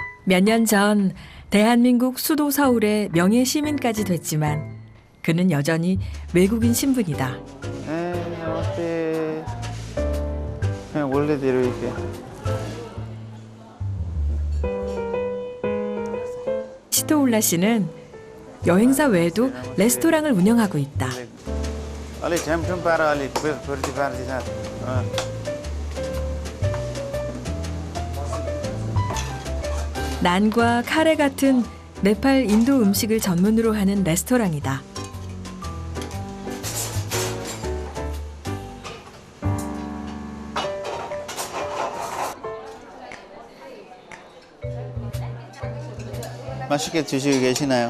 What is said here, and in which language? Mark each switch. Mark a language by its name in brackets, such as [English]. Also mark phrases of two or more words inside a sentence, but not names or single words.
[Korean] 몇 년 전 대한민국 수도 서울의 명예 시민까지 됐지만 그는 여전히 외국인 신분이다. 나마스테. 그냥 원래대로 이렇게. 시토울라 씨는 여행사 외에도 레스토랑을 운영하고 있다. [Nepali] अलि झ्यामझुम पारा अलि फुर्ती पार्दी साथ [Korean] 난과 카레 같은 네팔 인도 음식을 전문으로 하는 레스토랑이다. 맛있게 드시고 계시나요?